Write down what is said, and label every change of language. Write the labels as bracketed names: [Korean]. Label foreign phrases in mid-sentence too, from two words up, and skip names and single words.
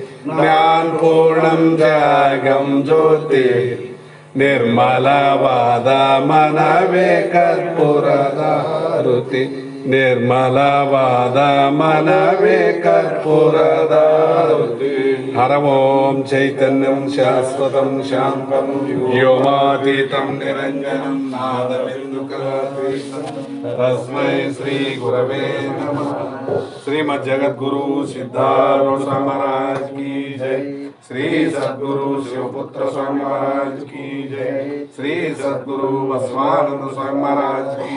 [Kannada] ಜ್ಞಾನಪೂರ್ಣಂ ಜಗಂ ಜ್ಯೋತಿ ನಿರ್ಮಲವಾದ ಮನವೇ ಕರ್ಪೂರದಾರತಿ. ನಿರ್ಮಲವಾದ ಮನವೇ ಕರ್ಪೂರದಾರತಿ. [Sanskrit] ಹರ ಓಂ ಚೈತನ್ಯಂ ಶಾಶ್ವತಂ ಶಾಂತಂ ವ್ಯೋಮಾತೀತಂ ನಿರಂಜನಂ ನಾದಬಿಂದುಕಲಾತೀತಂ ತಸ್ಮೈ ಶ್ರೀ ಗುರವೇ ನಮಃ. [Hindi] श्रीमद् जगद्गुरु सिद्धारूढ स्वामी महाराज की जय. श्री सद्गुरु शिवपुत्र स्वामी महाराज की जय. श्री सद्गुरु बसवानंद स्वामी महाराज की